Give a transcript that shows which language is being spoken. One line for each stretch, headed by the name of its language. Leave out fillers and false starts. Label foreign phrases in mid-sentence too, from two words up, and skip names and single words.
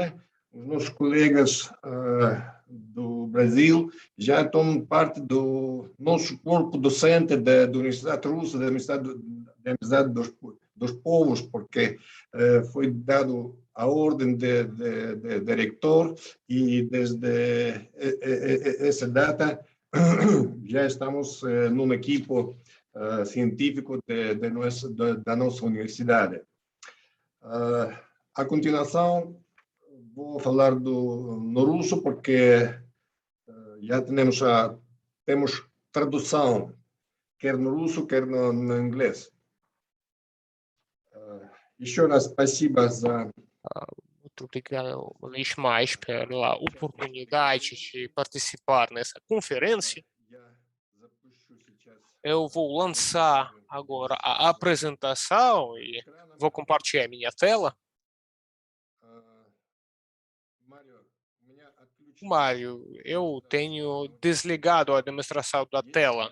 Portuguese: os nossos colegas do Brasil já tomam parte do nosso corpo docente da Universidade Russa, da Amizade dos Povos, porque foi dado a ordem de reitor e desde essa data já estamos num equipo científico da nossa universidade. A continuação, vou falar no russo porque já temos tradução, quer no russo, quer no inglês.
Russian: Еще раз спасибо за...
Portuguese: Muito obrigado uma vez mais pela oportunidade de participar nessa conferência. Eu vou lançar agora a apresentação e vou compartilhar minha tela. Mário, eu tenho desligado a demonstração da tela.